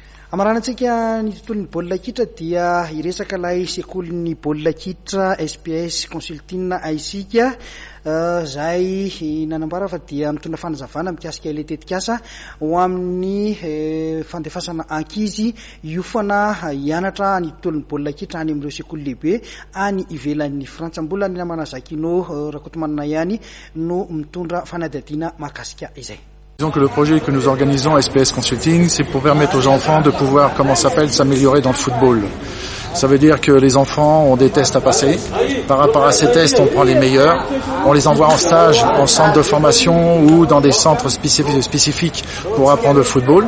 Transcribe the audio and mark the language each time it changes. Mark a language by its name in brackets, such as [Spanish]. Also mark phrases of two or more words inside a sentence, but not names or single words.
[Malagasy] Amaranantsika ny tontolon'ny baolina kitra dia iresaka ilay sekolin'ny baolina kitra SPS Consulting aisika zay nanambara fa dia mitondra fanazavana mikasika ilay tetikasa ho amin'ny fandefasana ankizy iofana hianatra ny tontolon'ny baolina kitra any amin'ireo sekoly lehibe any ivelan'ny Frantsa. Mbola ny namana Zakino Rakotomanina ihany no mitondra fanadihadiana mahakasika izay. [French] Disons que le projet que nous organisons à SPS Consulting, c'est pour permettre aux enfants de pouvoir, s'améliorer dans le football. Ça veut dire que les enfants ont des tests à passer. Par rapport à ces tests, on prend les meilleurs. On les envoie en stage, en centre de formation ou dans des centres spécifiques pour apprendre le football.